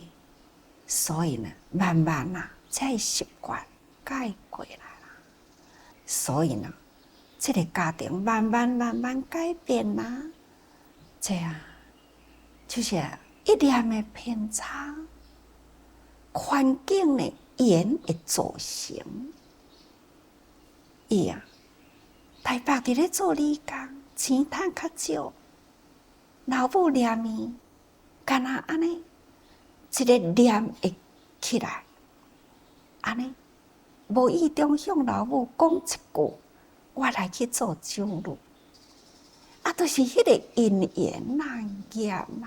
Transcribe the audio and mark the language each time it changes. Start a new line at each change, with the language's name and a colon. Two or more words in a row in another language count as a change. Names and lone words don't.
Min Nan Chinese: 所以呢，慢慢啊，这习惯改过来啦。所以呢，这个家庭慢慢改变啦。这样就是一念的偏差，环境呢缘会造成。伊台北伫咧做理工，钱趁较少，老母念伊，干那安尼。一个念会起来，安尼无意中向老母讲一句，我来去做酒女，就是迄个因缘业嘛。